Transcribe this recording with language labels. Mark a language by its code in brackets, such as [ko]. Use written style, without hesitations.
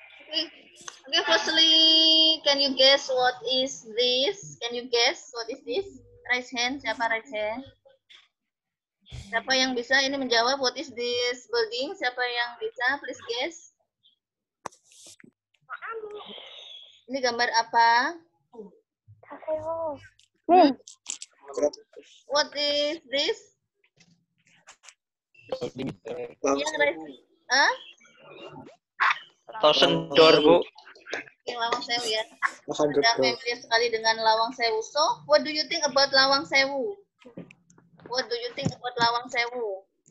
[en] Okay, firstly, can you guess what is this? Can you guess what is this? Raise hand, [id] siapa [en] raise hand? [id] Siapa yang bisa ini menjawab [en] what is this building? [id] Siapa yang bisa? [en] Please guess. [id] Ini gambar apa? [en] What is this? [id] Yang [en] raise, [id] huh? [en] Thousand door, Bu. [id] Oke, Lawang Sewu ya. Sudah familiar sekali dengan Lawang Sewu. [en] So, what do you think about Lawang Sewu? What do you think about Lawang Sewu?